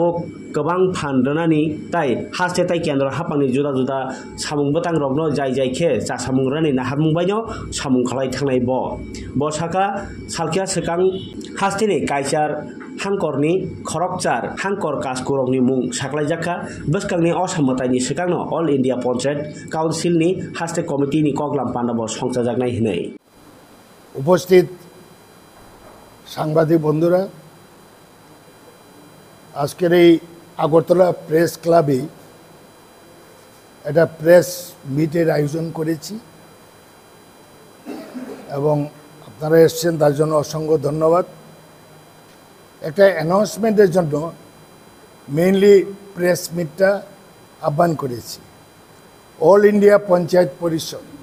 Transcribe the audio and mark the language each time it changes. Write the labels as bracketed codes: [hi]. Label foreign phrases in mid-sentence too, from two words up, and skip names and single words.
[trp] kwbang phandonani tai haste tai kendro hapangni juda juda samung botang rogno jai jai khe cha samung rani naharmung baino samung khalai thangnai bo saka salkya sekang haste ni kaisar hangkorni khorokchar hangkor kaskurokni mung saklaijaka bwskangni osamataini sekangno All India Panchayat Council ni haste committee ni koklam pandabo songchajaknai hinai [bn] উপস্থিত সাংবাদিক বন্ধুরা আজকের এই আগরতলা প্রেস ক্লাবে একটা [en] press meet [bn] আয়োজন করেছি এবং আপনারা এসেছেন তার জন্য অসংখ্য ধন্যবাদ একটা অ্যানাউন্সমেন্টের জন্য [en] mainly press meet [bn] আহ্বান করেছি অল ইন্ডিয়া পঞ্চায়েত পরিষদ